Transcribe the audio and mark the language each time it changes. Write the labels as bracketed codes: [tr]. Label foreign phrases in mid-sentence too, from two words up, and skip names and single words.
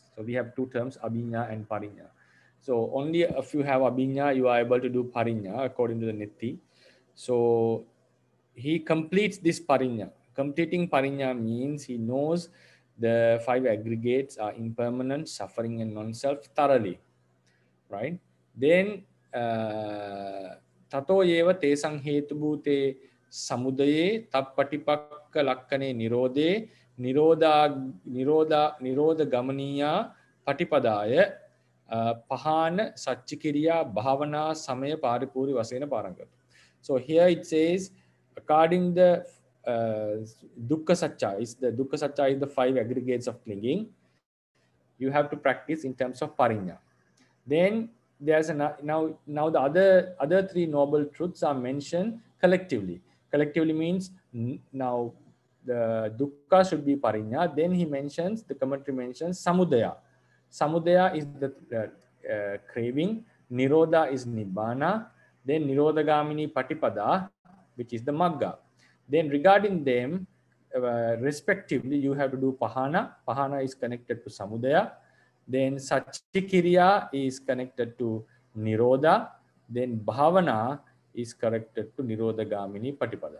[en] So we have 2 terms, abhiññā and pariññā. So only if you have abhiññā, you are able to do pariññā according to the Nitti. So he completes this pariññā. Completing pariññā means he knows the 5 aggregates are impermanent, suffering, and non-self thoroughly, right? [pi] Then tato yeva tesang hetubhute samudaye tappatipakka lakkane nirodhe nirodha gamaniya patipadaya pahana satchikiriya bhavana samaya paripuri vasena parangat. [en] So here it says, according the [pi] dukkha satcha [en] is the 5 aggregates of clinging. You have to practice in terms of pariññā. Then there's now the other 3 noble truths are mentioned collectively. Collectively means now the dukkha should be pariññā. Then he mentions, the commentary mentions samudaya. Samudaya is the craving. Nirodha is nibbana. Then [pi] nirodhagamini patipada, [en] which is the magga. Then regarding them, respectively, you have to do pahana. Pahana is connected to samudaya. Then Satchikiriya is connected to Nirodha. Then Bhavana is connected to [pi] Nirodhagamini Patipada.